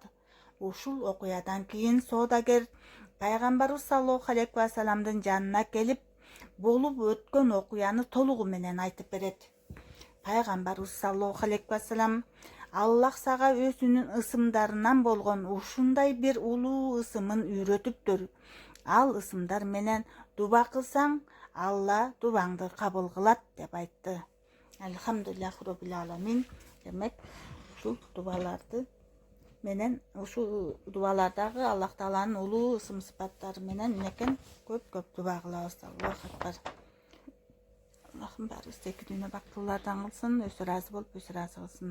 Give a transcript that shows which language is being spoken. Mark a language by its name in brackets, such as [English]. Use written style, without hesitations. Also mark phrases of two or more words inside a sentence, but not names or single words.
[Kyrgyz] Ушул окуядан кийин соодагер Пайгамбарыбыз [Arabic] صلى الله عليه وسلم [Kyrgyz] жанына келип, болуп өткөн окуяны толугу менен айтып берет. Пайгамбарыбыз [Arabic] صلى الله عليه وسلم [Kyrgyz] Аллах сага өзүнүн ысымдарынан болгон ушундай бир улуу ысымын үйрөтүптүр. Ал ысымдар менен дуба кылсаң, Алла дубаңды кабыл кылат деп айтты. [Arabic] الحمد لله رب العالمين. [Kyrgyz] Демек, ушул дубаларды менен, ушул дубалардагы Аллах Тааланын улуу ысым сыпаттары менен менекен көп дуба кылабыз. [Arabic] الله أكبر. [Kyrgyz] Аллахым баарыбызды эки дүйнө бактылуулардан кылсын, өзү ыраазы болуп, өзү ыраазы кылсын.